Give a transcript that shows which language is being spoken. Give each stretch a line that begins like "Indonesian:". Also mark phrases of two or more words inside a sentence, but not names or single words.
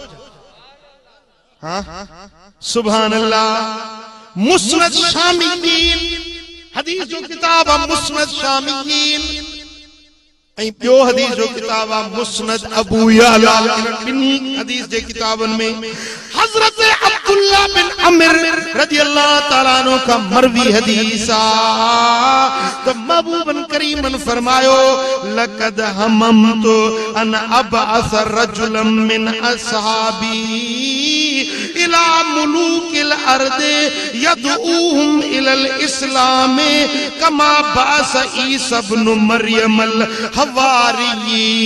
Arabic: हाँ سبحان الله.
Sindhi: मुस्नद शामियीन हदीस जो किताब आहे मुस्नद शामियीन, ऐं ॿियो हदीस जो किताब आहे मुस्नद अबू यअला। ॿिन्ही हदीस जे किताबन में हजरत अब्दुल्लाह बिन अमिर
Arabic: رضي الله تعالى عنه
Sindhi: का मरवी हदीस आ। तो महबूबन करीमन फरमायो
Arabic: لقد هممت أن أبعث رجلا من أصحابي إلى ملوك الأرض يدعوهم إلى الإسلام كما بعث عيسى ابن مريم الحواريين.